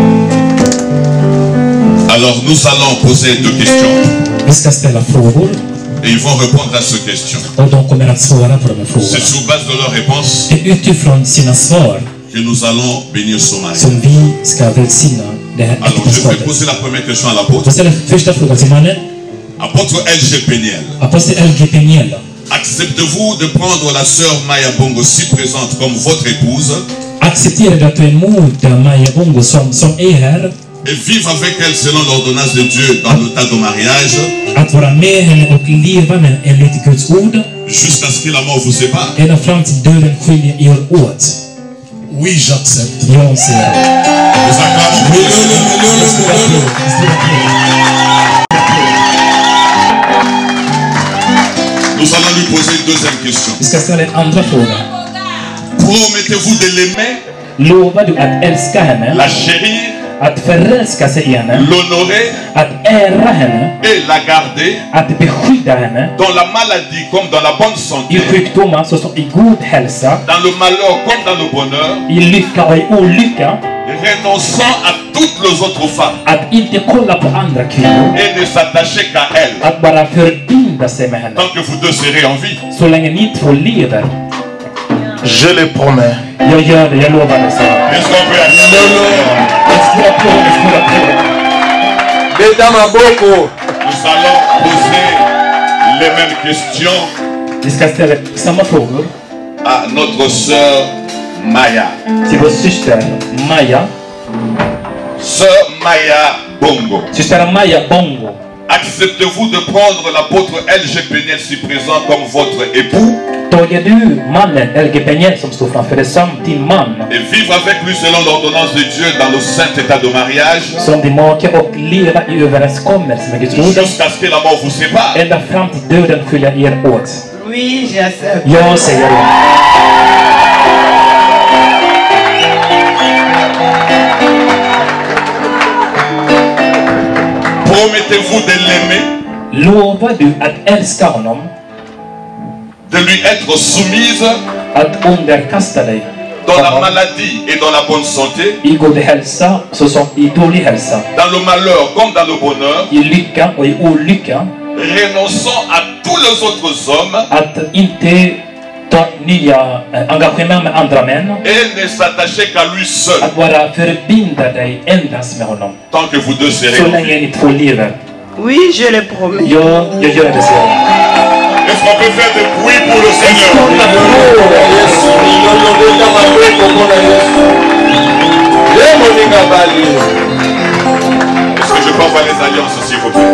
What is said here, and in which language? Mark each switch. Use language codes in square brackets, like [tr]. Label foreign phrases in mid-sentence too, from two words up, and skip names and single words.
[fr] Alors nous allons poser deux questions. [sv] Vi ska ställa frågor. [fr] Et ils vont répondre à cette question. [sv] Och de kommer att svara på de här [fr] C'est [sv] frågorna. [fr] sur base de leurs réponses [sv] Det är utifrån sina svar [fr] que nous allons bénir ce mariage. [sv] som vi ska välsigna det här [fr] Alors, je vais [sv] äktenskapet. [fr] poser la première question à l'apôtre. [sv] Jag ställer första frågan till mannen. [fr] Apôtre LG Peniel, [sv] Apostel LG Peniel. [fr] acceptez-vous de prendre la sœur Maya Bongo si présente comme votre épouse [sv] Accepterar du att ta emot Maja Bongo som är här, [fr] et vivre avec elle selon l'ordonnance de Dieu dans l'état de mariage [sv] att vara med henne och leva med enligt Guds ord [fr] jusqu'à ce que la mort vous sépare? [sv] ända fram till döden skiljer er åt? [fr] Oui, j'accepte. [sv] Jag säger [fr] Nous acclamons pour le Seigneur. Nous allons lui poser une deuxième question. [sv] Vi ska ställa en andra fråga. [fr] Promettez-vous de l'aimer, [sv] Lovar du att älska henne, [fr] la chérir, [sv] att förälska sig i henne, [fr] l'honorer [sv] att ära henne, [fr] et la garder [sv] att beskydda henne [fr] dans la maladie comme dans la bonne santé, [sv] i sjukdomar såsom i god hälsa, [fr] dans le malheur comme dans le bonheur, [sv] i lycka och i olycka, [fr] renonçant à toutes les autres femmes [sv] att inte kolla på andra kvinnor, [fr] et ne s'attacher qu'à elles [sv] att bara förbinda sig med henne. [fr] tant que vous deux serez en vie. [sv] Så länge ni två lever. [fr] Je le promets. [sv] Jag gör det, jag lovar det. Så. [fr] Est-ce qu'on peut acclamer? [sv] Skriva på, skriva på. [ln] Beta maboko. [fr] Nous allons poser les mêmes questions [sv] Vi ska ställa samma frågor [fr] à notre sœur Maya. [sv] till vår syster Maja. [fr] Sœur Maya Bongo, [sv] Syster Maja Bongo. [fr] acceptez-vous de prendre l'apôtre LG Peniel si présent comme votre époux [sv] Tager du mannen LG Peniel som står framför dig som din man, [fr] et vivre avec lui selon l'ordonnance de Dieu dans le saint état de mariage [sv] som din make och leva i överenskommelse med Guds ord [fr] jusqu'à ce que la mort vous sépare? [sv] ända fram till döden skiljer er åt? [fr] Oui, j'accepte. [sv] Jag säger det. [fr] Promettez-vous de l'aimer, [sv] Lovar du att älska honom, [fr] de lui être soumise [sv] att underkasta dig [fr] dans la maladie et dans la bonne santé, [sv] i god hälsa såsom i dålig hälsa, [fr] dans le malheur comme dans le bonheur, [sv] i lycka och i olycka, [fr] renonçant à tous les autres hommes [sv] att inte ta nya engagemang med andra män, [fr] et ne s'attacher qu'à lui seul [sv] att bara förbinda dig endast med honom, [fr] tant que vous deux serez [sv] så [fr] en vie. [sv] länge ni två lever. [fr] Oui, je le promets. [sv] Jag gör det, säger jag. [fr] Est-ce qu'on peut faire des bruits pour le Seigneur? Est-ce que je peux avoir les alliances, s'il vous plaît?